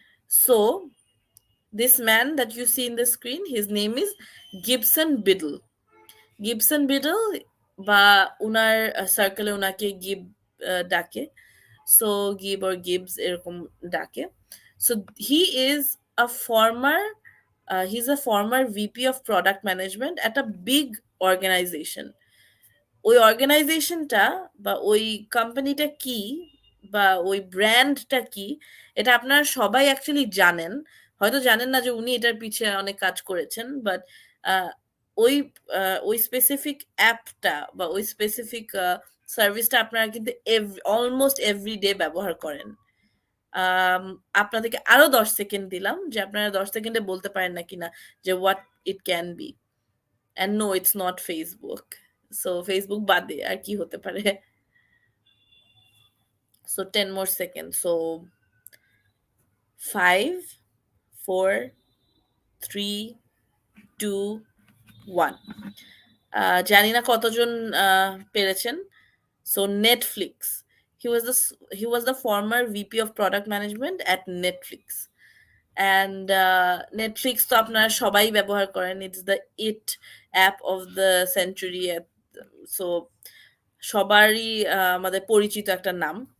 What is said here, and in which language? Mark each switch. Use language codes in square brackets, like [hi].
[en] So this man that you see in the screen, his name is Gibson Biddle. [bn] Gibson Biddle, বা উনার সার্কেলে উনাকে give ডাকে, so give or Gibbs এরকম ডাকে। [en] So he is a former he's a former VP of product management at a big organization. [bn] ওই অর্গানাইজেশনটা বা ওই কোম্পানিটা কি বা ওই ব্র্যান্ডটা কি, এটা আপনারা সবাই অ্যাকচুয়ালি জানেন। হয়তো জানেন না যে উনি এটার পিছে অনেক কাজ করেছেন, বাট ওই ওই স্পেসিফিক অ্যাপটা বা ওই স্পেসিফিক সার্ভিসটা আপনারা কিন্তু অলমোস্ট এভরিডে ব্যবহার করেন। আপনাদেরকে আরো 10 সেকেন্ড দিলাম, যে আপনারা 10 সেকেন্ডে বলতে পারেন না কিনা যে [en] What it can be. And no, it's not Facebook. [bn] So Facebook বাদে আর কি হতে পারে? [en] So 10 more seconds. So 5, 4, 3, 2, 1. [bn] জানি না কতজন পেরেছেন। So Netflix. [en] He was the former VP of Product Management at Netflix. [bn] And Netflix তো আপনারা সবাই ব্যবহার করেন। [en] It's the it app of the century. [bn] So সবারই আমাদের পরিচিত একটা নাম।